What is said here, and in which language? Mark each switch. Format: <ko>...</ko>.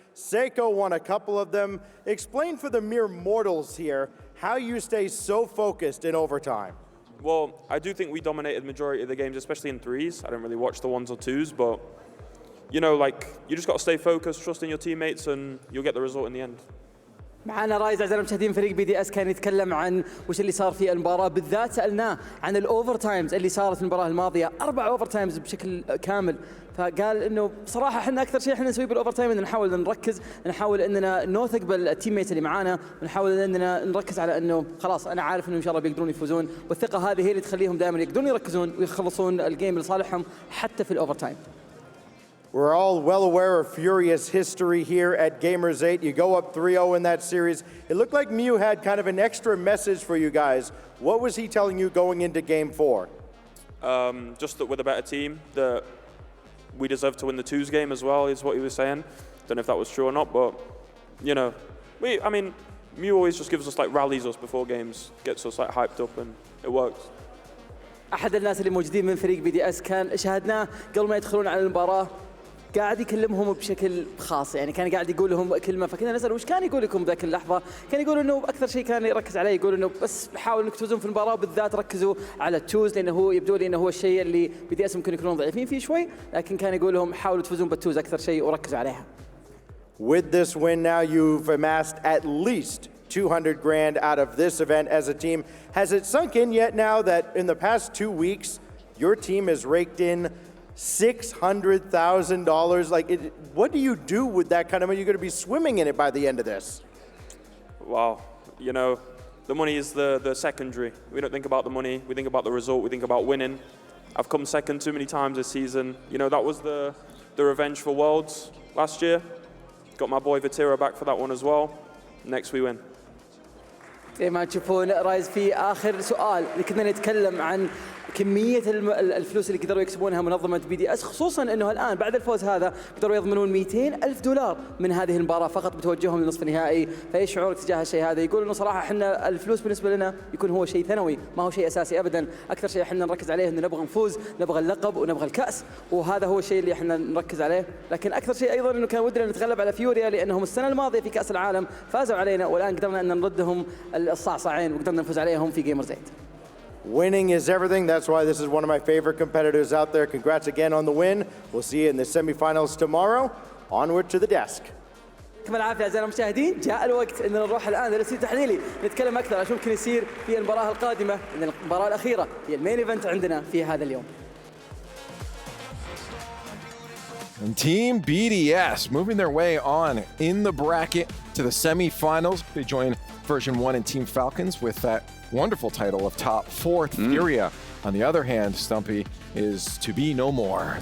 <en>Seiko won a couple of them. Explain for the mere mortals here how you stay so focused in overtime. Well, I do think we dominated the majority of the games, especially in 3s. I don't really watch the 1s or 2s, but, you know, like, you just got to stay focused, trust in your teammates, and you'll get the result in the end.</en> <ar>معنا رايز اعزائنا المشاهدين. فريق بي دي اس كان يتكلم عن وش اللي صار في المباراه، بالذات سالناه عن الاوفر تايمز اللي صارت في المباراه الماضيه، 4 اوفر تايمز بشكل كامل. فقال انه بصراحه احنا اكثر شيء احنا نسويه بالاوفر تايم ان نحاول نركز، نحاول اننا نوثق بالتيم ميت اللي معانا، ونحاول اننا نركز على انه خلاص انا عارف انه ان شاء الله بيقدرون يفوزون، والثقه هذه هي اللي تخليهم دائما يقدرون يركزون ويخلصون الجيم لصالحهم حتى في الاوفر تايم.</ar> <en>We're all well aware of Furia's history here at Gamers8. You go up 3-0 in that series. It looked like Mew had kind of an extra message for you guys. What was he telling you going into Game 4? Just that we're the better team, that we deserve to win the 2s game as well, is what he was saying. Don't know if that was true or not, but, you know, I mean, Mew always just gives us, like, rallies us before games, gets us, like, hyped up, and it works.</en> <ar>احد الناس اللي موجودين من فريق بي دي اس كان شاهدناه قبل ما يدخلون على المباراه، قاعد يكلمهم بشكل خاص، يعني كان قاعد يقول لهم كلمه، فكنا نسال وش كان يقول لكم ذاك اللحظه؟ كان يقول انه اكثر شيء كان يركز عليه، يقول انه بس حاولوا انك تفوزون في المباراه، وبالذات ركزوا على التوز، لانه هو يبدو لي انه هو الشيء اللي بي دي اس ممكن يكونون ضعيفين فيه شوي، لكن كان يقول لهم حاولوا تفوزون بالتوز اكثر شيء وركزوا عليها.</ar> <en>With this win now, you've amassed at least 200 grand out of this event as a team. Has it sunk in yet now that in the past 2 weeks, your team has raked in $600,000? Like, what do you do with that kind of money? You're going to be swimming in it by the end of this. Wow, you know, the money is the secondary. We don't think about the money, we think about the result, we think about winning. I've come second too many times this season. You know, that was the revenge for Worlds last year. Got my boy Vatira back for that one as well. Next we win.</en> <ar>زي ما تشوفون رايز في آخر سؤال اللي كنا نتكلم عن كمية الفلوس اللي قدروا يكسبونها منظمة BDS، خصوصا انه الان بعد الفوز هذا قدروا يضمنون $200,000 من هذه المباراة فقط بتوجههم للنصف النهائي. فايش شعورك تجاه الشيء هذا؟ يقول انه صراحة احنا الفلوس بالنسبة لنا يكون هو شيء ثانوي، ما هو شيء اساسي ابدا. اكثر شيء احنا نركز عليه انه نبغى نفوز، نبغى اللقب ونبغى الكأس، وهذا هو الشيء اللي احنا نركز عليه. لكن اكثر شيء ايضا انه كان ودنا نتغلب على فيوريا، لانهم السنة الماضية في كأس العالم فازوا علينا، والان قدرنا ان نردهم الصعصعين وقدرنا نفوز عليهم في Gamers8.</ar> <en>Winning is everything. That's why this is one of my favorite competitors out there. Congrats again on the win. We'll see you in the semifinals tomorrow. Onward to the desk.</en> <ar>يعطيكم العافية أعزائنا المشاهدين. جاء الوقت أن نروح الآن للاستوديو التحليلي نتكلم أكثر عن شو ممكن يصير في المباراة القادمة، لأن المباراة الأخيرة هي المين ايفنت عندنا في هذا اليوم.</ar> <en>And Team BDS moving their way on in the bracket to the semifinals. They join Version 1 and Team Falcons with that wonderful title of top 4th FURIA. On the other hand, Stumpy is to be no more.</en>